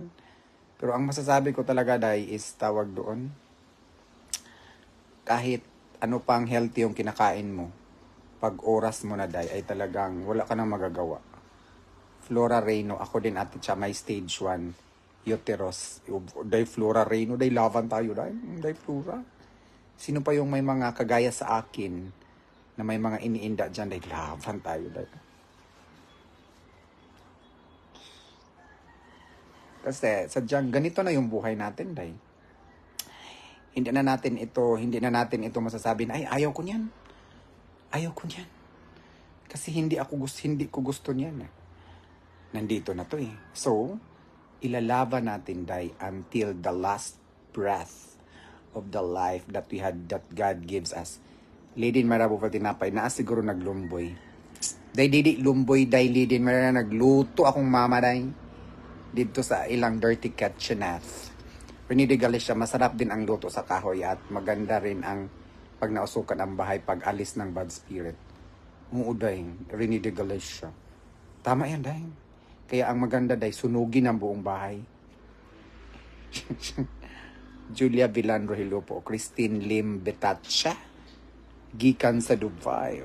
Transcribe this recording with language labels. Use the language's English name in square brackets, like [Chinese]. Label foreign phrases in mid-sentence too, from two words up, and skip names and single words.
[Filipino] Pero ang masasabi ko talaga, day, is tawag doon. Kahit ano pang healthy yung kinakain mo, pag oras mo na, day, ay talagang wala ka nang magagawa. Flora Reyno, ako din, Ate Cha, may [English] stage 1 uterus. [Filipino] Day Flora Reyno, day laban tayo, day. Day Flora. Sino pa yung may mga kagaya sa akin na may mga iniinda dyan, day laban tayo, day. Kasi sadyang ganito na yung buhay natin, day. Hindi na natin ito masasabi na, ay, ayaw ko niyan. Ayaw ko niyan. Kasi hindi ko gusto niyan. Nandito na to eh. So, ilalaban natin, [English] day, until the last breath of the life that God gives us. [Filipino] Lady Marabo Tinapay, siguro naglumboy. Day, didi, lumboy, day, Lady Marabo, nagluto akong mama, day. Dito sa ilang [English] dirty kitchenette. [Filipino] Renee de Galicia, masarap din ang luto sa kahoy at maganda rin ang pag nausukan ang bahay, pag alis ng [English] bad spirit. [Filipino] Uuday, Rini de Galicia. Tama yan, dahil. Kaya ang maganda, dahil sunugin ang buong bahay. Julia Villan Rogelio po, Christine Lim Betacha, [Cebuano] gikan sa [Filipino] Dubai.